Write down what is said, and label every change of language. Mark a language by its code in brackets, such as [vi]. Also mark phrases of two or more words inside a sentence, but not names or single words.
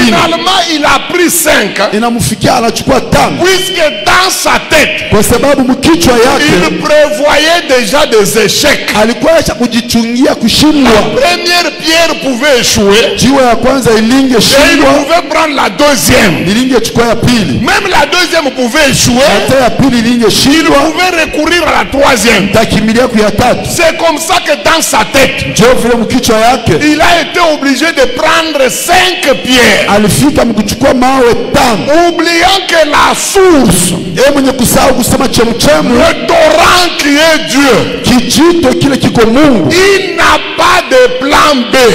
[fr] Finalement, il a pris 5. [sw] Inamfikia anachukua 5. [fr] Puisque dans sa tête, [sw] kwa sababu mkichwa yake [fr] il prévoyait déjà des échecs. [sw] Alikuwa kujichungia kushindwa. [fr] La première pierre pouvait échouer. [sw] Jiwe ya kwanza ilinge shindwa. [fr] Et il pouvait prendre la deuxième. [sw] Ilinge chukua ya pili. [fr] Même la deuxième pouvait échouer. [sw] Hata ya pili ilinge shindwa. [fr] Il pouvait recourir à la troisième. C'est comme ça que dans sa tête, il a été obligé de prendre 5 pierres. Oubliant que la source, le torrent qui est Dieu, il n'a pas de plan B.